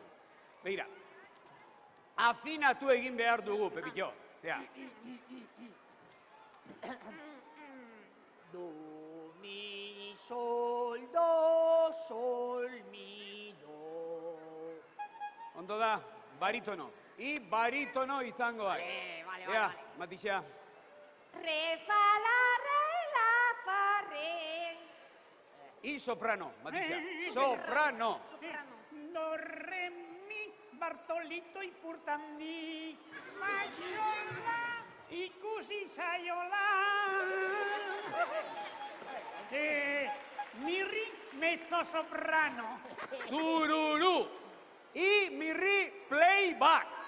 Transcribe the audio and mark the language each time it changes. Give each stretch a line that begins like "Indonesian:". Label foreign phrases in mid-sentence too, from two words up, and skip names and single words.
Basque: Begira, afinatu egin behar dugu, Pepillo, ea. Do, mi, sol, do, sol, mi, do. Ondo da, baritono. I baritono izango da. Vale. Ea, Matixea. Re, fa, la, re, la, fa, re. I soprano, Matixea. Soprano. Do, re, mi, Bartolito ipurtandi, maiola, ikusi zaiola. Mirri,
Italian: mezzo soprano.
Basque: Tururu. I mirri playback.